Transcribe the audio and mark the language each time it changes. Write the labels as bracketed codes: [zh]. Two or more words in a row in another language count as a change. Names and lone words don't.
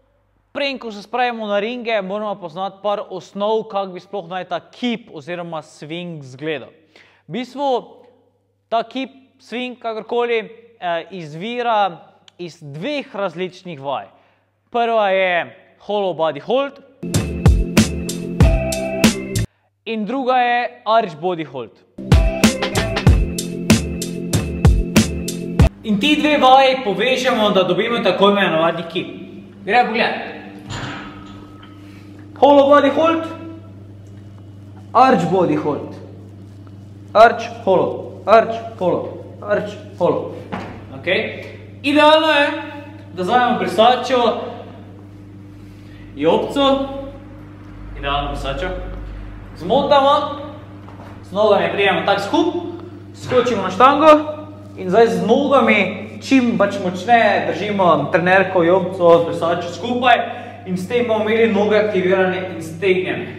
[sl] Zato prej, ko se spravimo na ringe, moramo poznati par osnov, kako bi sploh naj ta kip oziroma swing izgledal. V bistvu, ta kip, swing, kakorkoli, izvira iz dveh različnih vaj. Prva je [en] hollow body hold [sl] in druga je [en] arch body hold. [sl] In ti dve vaji povežemo, da dobimo tako imenovani kip. Gremo pogledati. [en] Hollow body hold, arch body hold. Arch, hollow, arch, hollow, arch, hollow. [sl] Idealno je, da vzamemo brisačo, jopco, idealno brisačo, zmotamo, z nogami prijemo tak skup, skočimo na štango in zdaj z nogami čim močneje držimo trenerko, jopco, brisačo skupaj in s tem bomo imeli noge aktivirane in stegnjene.